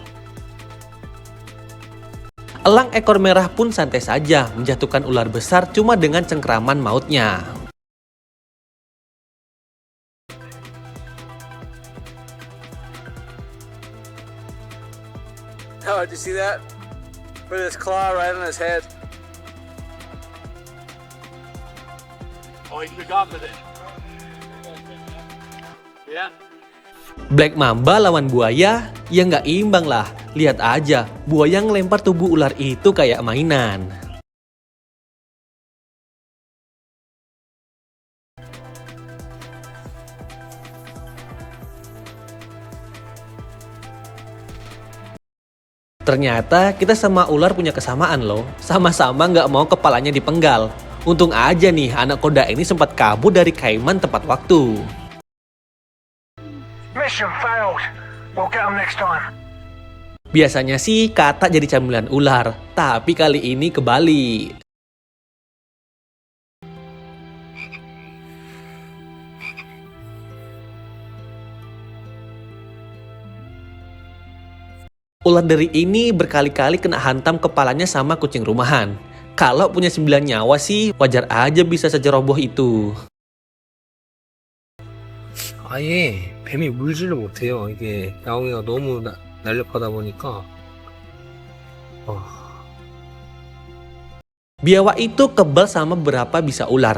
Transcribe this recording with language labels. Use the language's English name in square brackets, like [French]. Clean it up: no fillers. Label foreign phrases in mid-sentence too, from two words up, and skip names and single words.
[Indonesian] Elang ekor merah pun santai saja menjatuhkan ular besar cuma dengan cengkraman mautnya. [English] Oh, did you see that? Put his claw right on his head. Oh, he got with it. Yeah. [Indonesian] Black Mamba lawan buaya, ya nggak imbang lah. Lihat aja, buaya ngelempar tubuh ular itu kayak mainan. Ternyata kita sama ular punya kesamaan loh. Sama-sama nggak mau kepalanya dipenggal. Untung aja nih anak koda ini sempat kabur dari Kaiman tepat waktu. [English] Mission failed. We'll get them next time. [Indonesian] Biasanya sih kata jadi camilan ular, tapi kali ini kebalik. Ular deri ini berkali-kali kena hantam kepalanya sama kucing rumahan. Kalau punya 9 nyawa sih wajar aja bisa sejeroboh itu. [Korean] 아예 뱀이 물지를 못해요. 이게 야옹이가 너무 날렵하다 보니까. [Indonesian] Biawak itu kebal sama beberapa bisa ular.